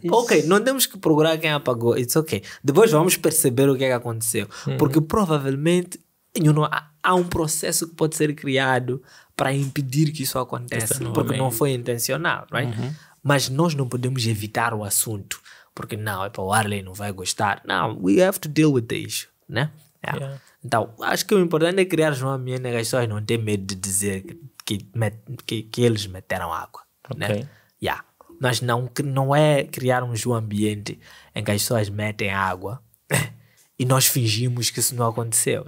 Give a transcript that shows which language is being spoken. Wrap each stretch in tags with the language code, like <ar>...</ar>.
<pt>Ok, não temos que procurar quem apagou. It's ok. Depois vamos perceber o que é que aconteceu. Porque provavelmente há um processo que pode ser criado para impedir que isso aconteça. Porque não foi intencional, right? Mas nós não podemos evitar o assunto. Porque o Arley não vai gostar.</pt> <en>Não, we have to deal with the issue, né?</en> <pt>Então, acho que o importante é criar um ambiente em que as pessoas não têm medo de dizer que eles meteram água. Né? Mas não é criarmos um ambiente em que as pessoas metem água e nós fingimos que isso não aconteceu.</pt>